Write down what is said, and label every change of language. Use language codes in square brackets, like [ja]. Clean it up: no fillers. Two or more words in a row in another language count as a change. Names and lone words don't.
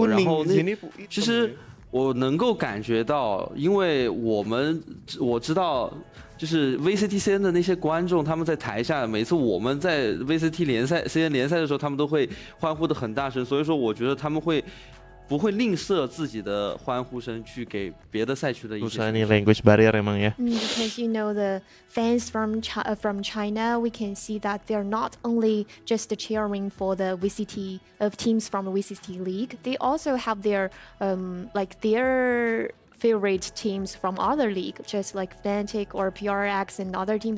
[zh] 然后其实我能够感觉到，因为我知道。就是 VCT CN 的那些观众，他们在台下，每次我们在 VCT 联赛 CN 联赛的时候，他们都会欢呼得很大声，所以说我觉得他们不会吝啬自己的欢呼声去给别的赛区的一些。 [en] language barrier [id] emang ya. [en] Because you know the fans from China, we can see that they're not only just cheering for the VCT of teams from the VCT League, they also have their their favorite teams from other league, just like Fnatic or PRX and other teams.